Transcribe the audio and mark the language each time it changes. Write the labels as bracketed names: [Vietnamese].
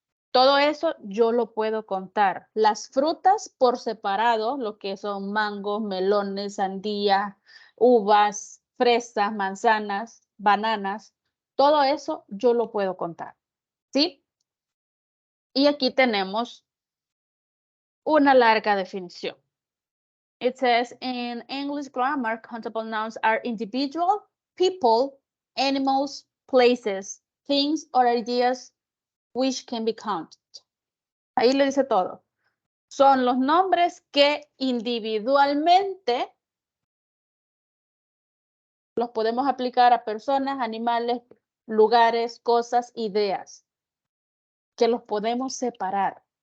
[Spanish] Todo eso yo lo puedo contar. Las frutas por separado, lo que son mangos, melones, sandía, uvas, fresas, manzanas, bananas, todo eso yo lo puedo contar. ¿Sí? Y aquí tenemos una larga definición. [English] It says in English grammar, countable nouns are individual, people, animals, places, things or ideas which can be counted. [Spanish] Ahí le dice todo. Son los nombres que individualmente los podemos aplicar a personas, animales, lugares, cosas, ideas, que los podemos separar.